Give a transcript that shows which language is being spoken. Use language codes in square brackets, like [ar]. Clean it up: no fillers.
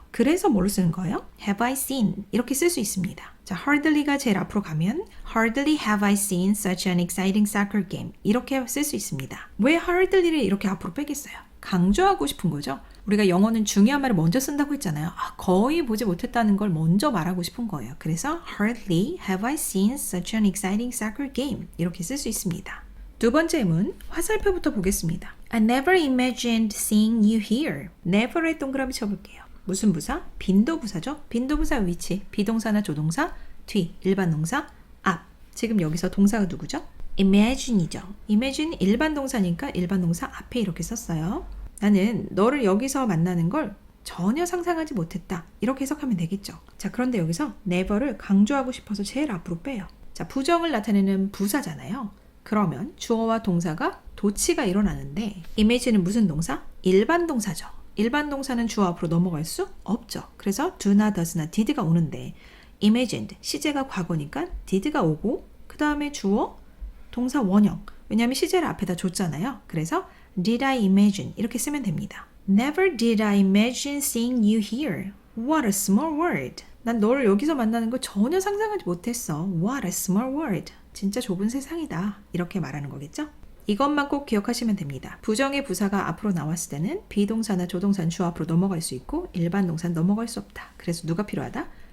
[ko] 그래서 뭘로 쓰는 거예요? [en] Have I seen [ko] 이렇게 쓸 수 있습니다. 자, hardly가 제일 앞으로 가면 [en] Hardly have I seen such an exciting soccer game [ko] 이렇게 쓸 수 있습니다. 왜 hardly를 이렇게 앞으로 빼겠어요? 강조하고 싶은 거죠. 우리가 영어는 중요한 말을 먼저 쓴다고 했잖아요. 거의 보지 못했다는 걸 먼저 말하고 싶은 거예요. 그래서 [en] hardly have I seen such an exciting soccer game. [ko] 이렇게 쓸 수 있습니다. 두 번째 문, 화살표부터 보겠습니다. [en] I never imagined seeing you here. [ko] never에 동그라미 쳐볼게요. 무슨 부사? 빈도부사죠. 빈도부사의 위치, 비동사나 조동사, 뒤, 일반 동사, 앞. 지금 여기서 동사가 누구죠? imagine이죠. imagine 일반 동사니까 일반 동사 앞에 이렇게 썼어요. 나는 너를 여기서 만나는 걸 전혀 상상하지 못했다. 이렇게 해석하면 되겠죠. 자, 그런데 여기서 never를 강조하고 싶어서 제일 앞으로 빼요. 자, 부정을 나타내는 부사잖아요. 그러면 주어와 동사가 도치가 일어나는데 image는 무슨 동사? 일반 동사죠. 일반 동사는 주어 앞으로 넘어갈 수 없죠. 그래서 do나 does나 did가 오는데 imagined, 시제가 과거니까 did가 오고 그 다음에 주어, 동사 원형. 왜냐하면 시제를 앞에다 줬잖아요. 그래서 [en] did I imagine [ko] 이렇게 쓰면 됩니다. [en] Never did I imagine seeing you here. What a small world. [ko] 난 너를 여기서 만나는 거 전혀 상상하지 못했어. [en] What a small world. [ko] 진짜 좁은 세상이다. 이렇게 말하는 거겠죠? 이것만 꼭 기억하시면 됩니다. 부정의 부사가 앞으로 나왔을 때는 비동사나 조동사는 주어 앞으로 넘어갈 수 있고 일반 동사는 넘어갈 수 없다. 그래서 누가 필요하다?